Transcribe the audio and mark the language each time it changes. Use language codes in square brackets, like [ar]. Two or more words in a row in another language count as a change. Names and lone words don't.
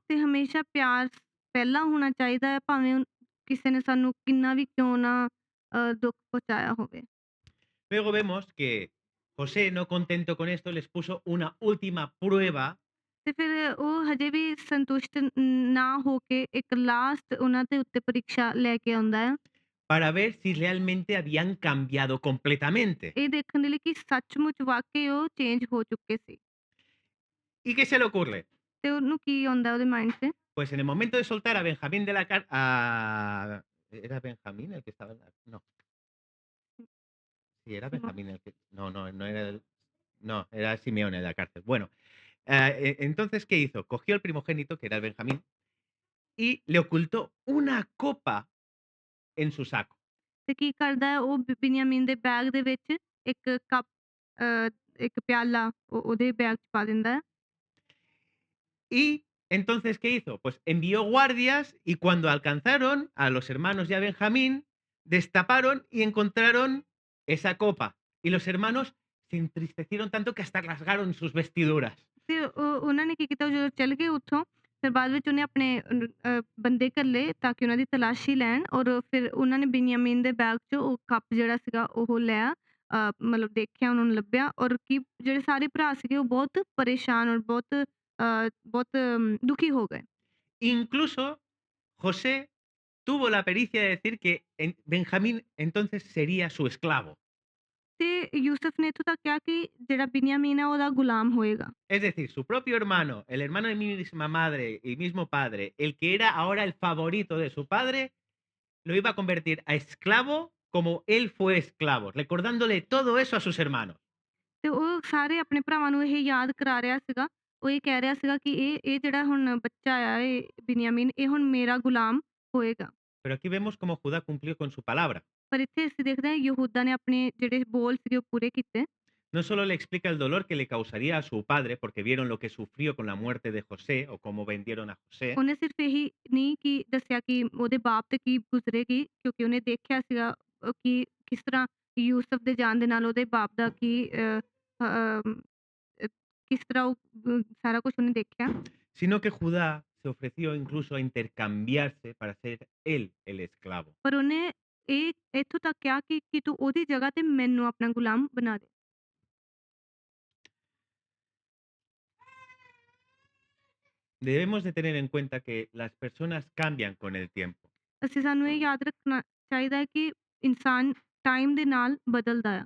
[pa] ਤੇ ਹਮੇਸ਼ਾ ਪਿਆਰ ਪਹਿਲਾਂ ਹੋਣਾ ਚਾਹੀਦਾ ਹੈ, ਭਾਵੇਂ ਕਿਸੇ ਨੇ ਸਾਨੂੰ ਕਿੰਨਾ ਵੀ ਕਿਉਂ ਨਾ ਦੁੱਖ ਪਹੁੰਚਾਇਆ ਹੋਵੇ। [es] Luego vemos que José, no contento con esto, les puso una última prueba [pa] ਤੇ ਫਿਰ ਉਹ ਹਜੇ ਵੀ ਸੰਤੁਸ਼ਟ ਨਾ ਹੋ ਕੇ ਇੱਕ ਲਾਸਟ ਉਹਨਾਂ ਦੇ ਉੱਤੇ ਪ੍ਰੀਖਿਆ ਲੈ ਕੇ ਆਉਂਦਾ ਹੈ। [es] para ver si realmente habían cambiado completamente. [pa] ਇਹ ਦੇਖਣ ਦੇ ਲਈ ਕਿ ਸੱਚਮੁੱਚ ਵਾਕਈ ਉਹ ਚੇਂਜ ਹੋ ਚੁੱਕੇ ਸੀ। [es] ¿Y qué se le ocurre? [pa] ਤੇ ਉਹਨੂੰ ਕੀ ਆਉਂਦਾ ਉਹਦੇ ਮਾਈਂਡ 'ਚ [es] Pues en el momento de soltar a Benjamín de la cárcel, ¿era Benjamín el que estaba en la? No, sí, era No. Benjamín el que, no, no, no era no, era Simeón en la cárcel. Bueno, entonces, ¿qué hizo? Cogió el primogénito, que era el Benjamín, y le ocultó una copa en su saco. [pa] ਤੇ ਕੀ ਕਰਦਾ ਹੈ ਉਹ ਬਿਨਯਾਮੀਨ ਦੇ ਬੈਗ ਦੇ ਵਿੱਚ ਇੱਕ ਕੱਪ ਇੱਕ ਪਿਆਲਾ ਉਹਦੇ ਬੈਗ 'ਚ ਪਾ ਦਿੰਦਾ ਹੈ। [es] Y entonces, ¿qué hizo? Pues envió guardias y cuando alcanzaron a los hermanos y a Benjamín, destaparon y encontraron esa copa. Y los hermanos se entristecieron tanto que hasta rasgaron sus vestiduras. [pa] ਤੇ ਉਹਨਾਂ ਨੇ ਕੀ ਕੀਤਾ ਉਹ ਜਦੋਂ ਚੱਲ ਗਏ ਉੱਥੋਂ ਫਿਰ ਬਾਅਦ ਵਿੱਚ ਉਹਨੇ ਆਪਣੇ ਬੰਦੇ ਘੱਲੇ ਤਾਂ ਕਿ ਉਹਨਾਂ ਦੀ ਤਲਾਸ਼ੀ ਲੈਣ ਔਰ ਫਿਰ ਉਹਨਾਂ ਨੇ ਬਿਨਯਾਮੀਨ ਦੇ ਬੈਗ 'ਚੋਂ ਉਹ ਕੱਪ ਜਿਹੜਾ ਸੀਗਾ ਉਹ ਲਿਆ ਮਤਲਬ ਦੇਖਿਆ ਉਹਨਾਂ ਨੂੰ ਲੱਭਿਆ ਔਰ ਕੀ ਜਿਹੜੇ ਸਾਰੇ ਭਰਾ ਸੀਗੇ ਉਹ ਬਹੁਤ ਪਰੇਸ਼ਾਨ ਔਰ ਬਹੁਤ ਦੁਖੀ ਹੋ ਗਏ। [es] Incluso José tuvo la pericia de decir que Benjamín entonces sería su esclavo. [pa] ਤੇ ਯੂਸੁਫ ਨੇ ਇੱਥੋਂ ਤੱਕ ਕਿਹਾ ਕਿ ਜਿਹੜਾ ਬਿਨਯਾਮੀਨ ਹੈ ਉਹਦਾ ਗੁਲਾਮ ਹੋਏਗਾ। [es] Es decir, su propio hermano, el hermano de mi misma madre y mismo padre, el que era ahora el favorito de su padre, lo iba a convertir a esclavo como él fue esclavo, recordándole todo eso a sus hermanos. [pa] ਤੇ ਉਹ ਸਾਰੇ ਆਪਣੇ ਭਰਾਵਾਂ ਨੂੰ ਇਹ ਯਾਦ ਕਰਾ ਰਿਹਾ ਸੀਗਾ। ਉਹ ਇਹ ਕਹਿ ਰਿਹਾ ਸੀਗਾ ਕਿ ਇਹ ਜਿਹੜਾ ਹੁਣ ਬੱਚਾ ਆ ਇਹ ਬਿਨਯਾਮੀਨ ਇਹ ਹੁਣ ਮੇਰਾ ਗੁਲਾਮ ਹੋਏਗਾ। [es] Pero aquí vemos cómo Judá cumplió con su palabra. [pa] ਪਰ ਇੱਥੇ ਅਸੀਂ ਦੇਖਦੇ ਹਾਂ ਯਹੂਦਾ ਨੇ ਆਪਣੇ ਜਿਹੜੇ ਬੋਲ ਸੀਗੇ ਉਹ ਪੂਰੇ ਕੀਤੇ। [es] No solo le explica el dolor que le causaría a su padre porque vieron lo que sufrió con la muerte de José o cómo vendieron a José, [pa] ਉਹਨੇ ਸਿਰਫ ਇਹੀ ਨਹੀਂ ਕਿ ਦੱਸਿਆ ਕਿ ਉਹਦੇ ਬਾਪ ਤੇ ਕੀ ਗੁਜ਼ਰੇਗੀ ਕਿਉਂਕਿ ਉਹਨੇ ਦੇਖਿਆ ਸੀਗਾ ਕਿ ਕਿਸ ਤਰ੍ਹਾਂ ਯੂਸਫ ਦੇ ਜਾਣ ਦੇ ਨਾਲ ਉਹਦੇ ਬਾਪ ਦਾ ਕੀ ਕਿਸ ਤਰ੍ਹਾਂ ਉਹ ਸਾਰਾ ਕੁਝ ਉਹਨੇ ਦੇਖਿਆ। [es] sino que Judá se ofreció incluso a intercambiarse para ser él el esclavo. [pa] ਪਰ ਉਹਨੇ ਇਹ ਇੱਥੋਂ ਤੱਕ ਕਿਹਾ ਕਿ ਤੂੰ ਉਹਦੀ ਜਗ੍ਹਾ ਤੇ ਮੈਨੂੰ ਆਪਣਾ ਗੁਲਾਮ ਬਣਾ ਦੇ। [es] Debemos de tener en cuenta que las personas cambian con el tiempo. [pa] ਅਸੀਂ ਸਾਨੂੰ ਇਹ ਯਾਦ ਰੱਖਣਾ ਚਾਹੀਦਾ ਹੈ ਕਿ ਇਨਸਾਨ ਟਾਈਮ ਦੇ ਨਾਲ ਬਦਲਦਾ ਆ।